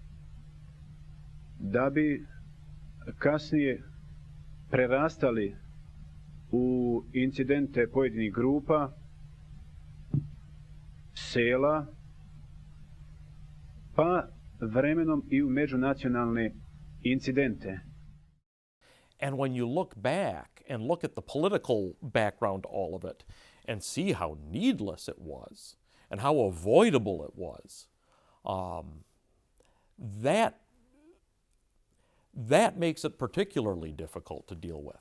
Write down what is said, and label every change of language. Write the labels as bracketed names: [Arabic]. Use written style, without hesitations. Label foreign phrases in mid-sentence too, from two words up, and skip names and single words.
[Croatian] da bi kasnije prerastali u incidente pojedinih grupa, sela, pa vremenom i u međunacionalne incidente. [English] And when you look back and look at the political background to all of it and see how needless it was and how avoidable it was, that makes it particularly difficult to deal with.